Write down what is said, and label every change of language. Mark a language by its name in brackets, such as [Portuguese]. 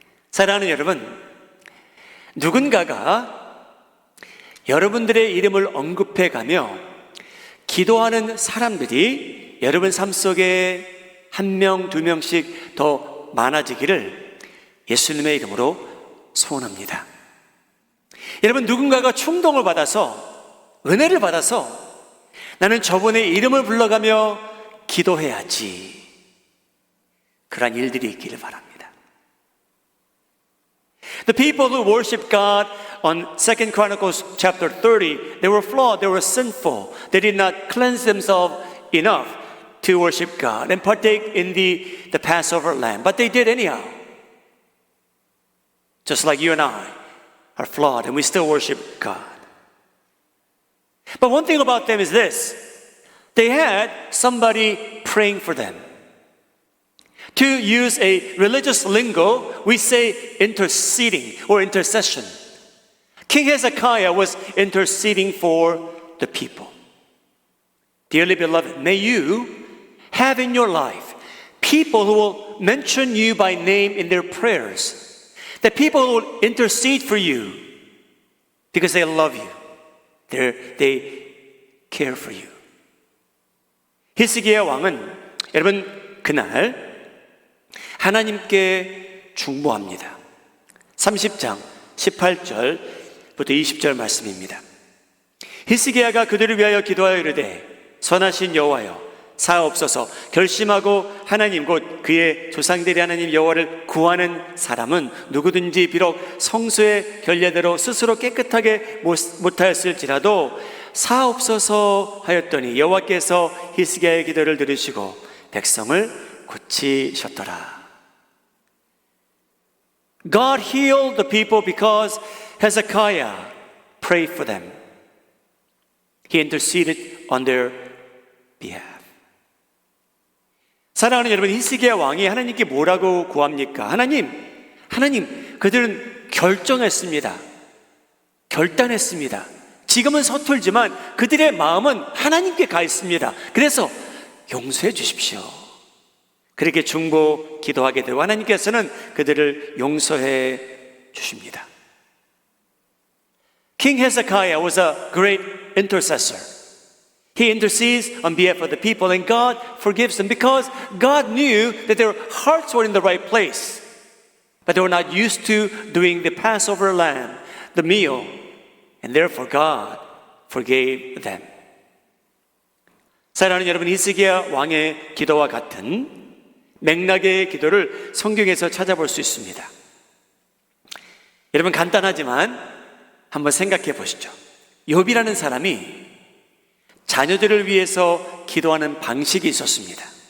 [Korean] 사랑하는 여러분, 누군가가 여러분들의 이름을 언급해가며 기도하는 사람들이 여러분 삶 속에 한 명, 두 명씩 더 많아지기를 예수님의 이름으로 소원합니다. 여러분, 누군가가 충동을 받아서, 은혜를 받아서 나는 저분의 이름을 불러가며 기도해야지, 그러한 일들이 있기를 바랍니다. [English] The people who worship God on 2 Chronicles chapter 30, they were flawed, they were sinful. They did not cleanse themselves enough to worship God and partake in the Passover lamb. But they did anyhow. Just like you and I are flawed and we still worship God. But one thing about them is this. They had somebody praying for them. To use a religious lingo, we say interceding or intercession. King Hezekiah was interceding for the people. Dearly beloved, may you have in your life people who will mention you by name in their prayers. That people who will intercede for you because they love you. They care for you. [Korean] 히스기야 왕은 여러분 그날 하나님께 중보합니다. 30장 18절부터 20절 말씀입니다. 히스기야가 그들을 위하여 기도하여 이르되 선하신 여호와여 사옵소서. 결심하고 하나님 곧 그의 조상들의 하나님 여호와를 구하는 사람은 누구든지 비록 성소의 결례대로 스스로 깨끗하게 못하였을지라도 사옵소서 하였더니 여호와께서 히스기야의 기도를 들으시고 백성을 고치셨더라. [English] God healed the people because Hezekiah prayed for them. He interceded on their behalf. [Korean] 사랑하는 여러분, 히스기야 왕이 하나님께 뭐라고 구합니까? 하나님, 그들은 결정했습니다. 결단했습니다. 지금은 서툴지만 그들의 마음은 하나님께 가 있습니다. 그래서 용서해 주십시오. 그렇게 중보 기도하게 되고 하나님께서는 그들을 용서해 주십니다. [English] King Hezekiah was a great intercessor. He intercedes on behalf of the people and God forgives them because God knew that their hearts were in the right place. But they were not used to doing the Passover lamb, the meal, and therefore God forgave them. [Korean] 사랑하는 여러분, 히스기야 왕의 기도와 같은 맥락의 기도를 성경에서 찾아볼 수 있습니다. 여러분, 간단하지만 한번 생각해 보시죠. 욥이라는 사람이 자녀들을 위해서 기도하는 방식이 있었습니다.